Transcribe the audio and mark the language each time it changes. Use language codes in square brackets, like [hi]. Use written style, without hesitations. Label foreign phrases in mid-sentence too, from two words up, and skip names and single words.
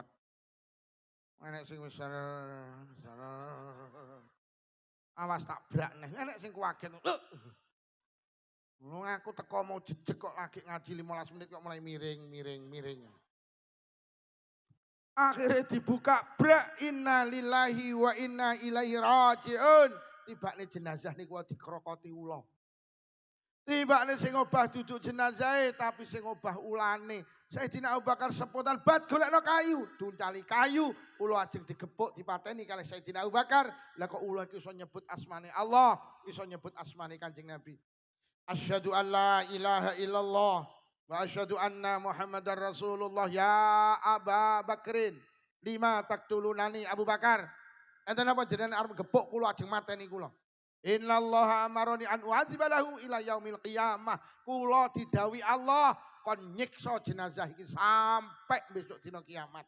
[jv] Enek sing wis awas tak brak neh. Enek sing kuwaget. Aku teko mau jejeg kok lagi ngaji 15 menit kok mulai miring. Akhirnya dibuka, brak, [ar] إنا لله وإنا إليه راجعون. [jv] Tibakne jenazah niku dikrokoti ula. Tibakne sing obah duduk jenazah tapi sing obah ulane. Sayyidina Abu Bakar sepotan bat golekno kayu, duncali kayu, ula ajeng digepuk dipateni kalih Sayyidina Abu Bakar. Lah kok ula iki iso nyebut asmane Allah, iso nyebut asmane Kanjeng Nabi. [ar] أشهد أن لا إله إلا الله وأشهد أن محمدا رسول الله. يا أبا بكر، لم تقتلني أبو بكر. [jv] Enten apa jenengan arep gepuk kula ajeng mateni kula. [ar] إن الله أمرني أن أعذبه إلى يوم القيامة. [jv] Kula didhawuhi Allah kon nyiksa jenazah iki sampai besok dina kiamat.